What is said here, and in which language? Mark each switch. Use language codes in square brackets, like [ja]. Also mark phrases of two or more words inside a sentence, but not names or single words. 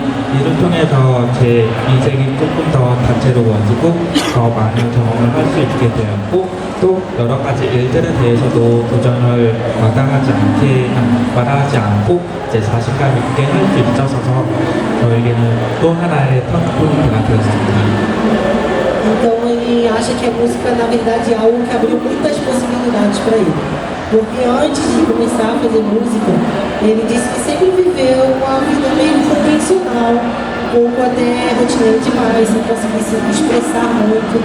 [ko] 이를 통해서 제 인생이 조금 더 다채로워지고 더 많은 경험을 할 수 있게 되었고 또 여러 가지 일들에 대해서도 도전을 마다하지 않고 이제 자신감 있게 할 수 있어서 저에게는 또 하나의 터닝포인트가 되었습니다. [pt] Então ele acha que a música na verdade é algo que abriu muitas possibilidades para ele. Porque antes de começar a fazer música, ele disse que sempre viveu uma vida meio convencional, um pouco até rotineira demais, sem conseguir se expressar muito.